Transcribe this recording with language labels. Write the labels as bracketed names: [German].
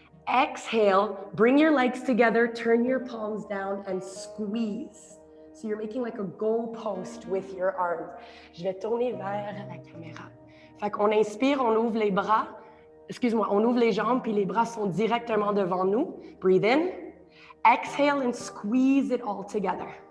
[English] Exhale, bring your legs together, turn your palms down and squeeze. So you're making like a goal post with your arms. [French] Je vais tourner vers la caméra. Fait qu'on inspire, on ouvre les bras. On ouvre les jambes, puis les bras sont directement devant nous. [English] Breathe in. Exhale and squeeze it all together.